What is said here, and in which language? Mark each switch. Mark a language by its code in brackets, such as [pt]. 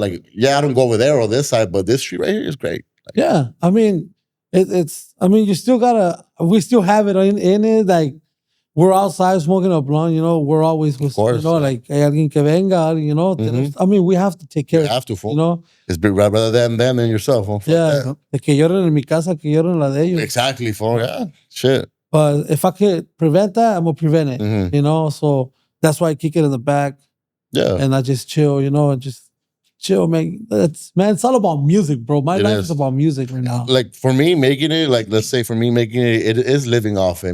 [en] Like yeah, I don't go over there or this side, but this street right here is great. Like, yeah, I mean you still gotta. We still have it in it. Like we're outside smoking a blunt. You know, we're always with, you know, like [es] hay alguien que venga. [en] You know, I mean, we have to take care. You have to, fool. You know, it's big rather than yourself. Fool. [es] Yeah, de que lloren en mi casa, que lloren en la de ellos. [en] Exactly, fool. Yeah, shit. But if I could prevent that, I'm gonna prevent it. Mhm. You know, so that's why I kick it in the back. Yeah. And I just chill, you know, and just chill, man. It's all about music, bro. My life is about music right now. Like for me, making it, like let's say for me making it is living off it.